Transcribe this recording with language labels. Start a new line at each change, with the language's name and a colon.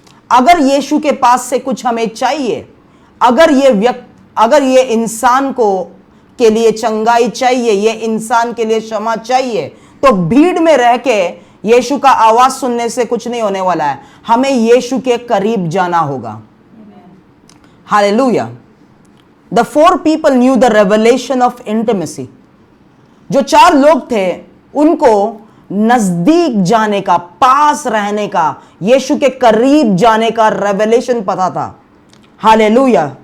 Hindi: अगर यीशु के पास से कुछ हमें चाहिए, अगर ये इंसान को के लिए चंगाई चाहिए, ये इंसान के लिए क्षमा चाहिए, तो भीड़ में रह के यीशु का आवाज सुनने से कुछ नहीं होने वाला है। हमें यीशु के करीब जाना होगा। Hallelujah.
English: The 4 people knew the revelation of intimacy.
Hindi: जो 4 लोग थे उनको नजदीक जाने का, पास रहने का, यीशु के करीब जाने का रेवलेशन पता था। हालेलुया।